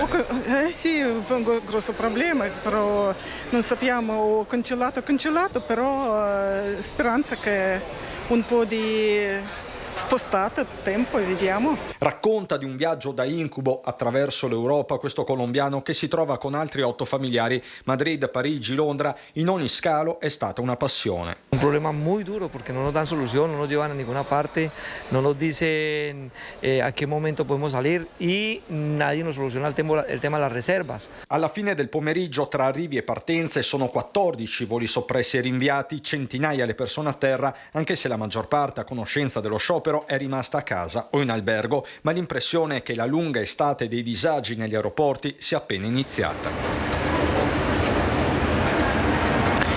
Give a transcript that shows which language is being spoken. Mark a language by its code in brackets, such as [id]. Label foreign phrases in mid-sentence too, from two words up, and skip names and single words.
[it] Sì, è un grosso problema, però non sappiamo, ho cancellato, però speranza che un po' di spostato tempo e vediamo. Racconta di un viaggio da incubo attraverso l'Europa questo colombiano che si trova con altri 8 familiari. Madrid, Parigi, Londra, in ogni scalo è stata una passione. [es] Un problema muy duro porque no nos dan solución, no nos llevan a ninguna parte, no nos dicen a qué momento podemos salir y nadie nos soluciona el tema de las reservas. [it] Alla fine del pomeriggio, tra arrivi e partenze, sono 14 voli soppressi e rinviati, centinaia le persone a terra, anche se la maggior parte a conoscenza dello sciopero è rimasta a casa o in albergo, ma l'impressione è che la lunga estate dei disagi negli aeroporti sia appena iniziata.